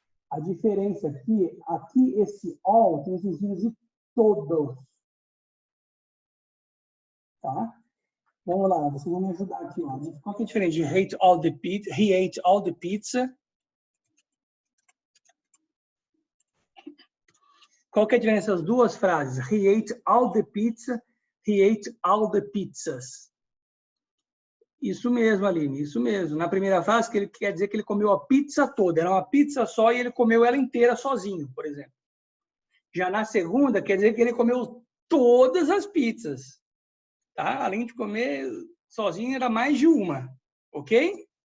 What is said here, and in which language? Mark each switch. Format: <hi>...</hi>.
<pt>A diferença aqui esse all tem o sentido de todos. Tá? Vamos lá, vocês vão me ajudar aqui, ó. Qual que é a diferença de</pt> <en>hate all the pizza? He ate all the pizza.</en> <pt>Qual que é a diferença das duas frases?</pt> <en>He ate all the pizza, he ate all the pizzas.</en> <pt>Isso mesmo, Aline, isso mesmo. Na primeira frase, que ele quer dizer que ele comeu a pizza toda. Era uma pizza só e ele comeu ela inteira sozinho, por exemplo. Já na segunda, quer dizer que ele comeu todas as pizzas. Tá? Além de comer sozinho, era mais de uma. Ok?</pt>